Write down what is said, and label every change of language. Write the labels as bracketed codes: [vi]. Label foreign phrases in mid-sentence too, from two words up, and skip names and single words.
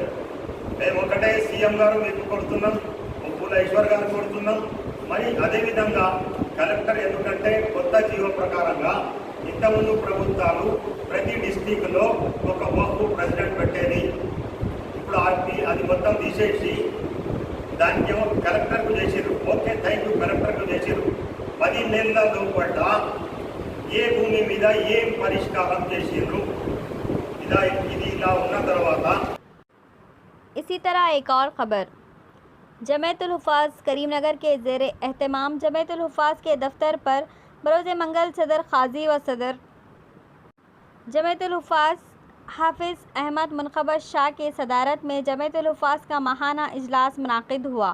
[te] మేము ఒకటే సీఎం గారు మీకు కొడుతున్నాం, కొప్పుల ఈశ్వర్ గారు కొడుతున్నాం, మరి అదేవిధంగా కలెక్టర్, ఎందుకంటే కొత్త జీవో ప్రకారంగా ఇంతకుముందు ప్రభుత్వాలు ప్రతి డిస్టిక్లో ఒక వక్ఫ్ ప్రెసిడెంట్ పెట్టేది, ఇప్పుడు అది మొత్తం తీసేసి దానికి ఏమో కలెక్టర్కు చేసారు। [en] Okay, thank you, [te] కలెక్టర్కు చేసారు। 10 నెలల లోపల ఏ భూమి మీద ఏం పరిష్కారం చేసిండ్రు? ఇది ఇలా ఉన్న తర్వాత [ur] اسی طرح ایک اور خبر، جمعیت الحفاظ کریم نگر کے زیر اہتمام جمعیت الحفاظ کے دفتر پر بروز منگل صدر قاضی و صدر جمعیت الحفاظ حافظ احمد منقبت شاہ کی صدارت میں جمعیت الحفاظ کا ماہانہ اجلاس منعقد ہوا۔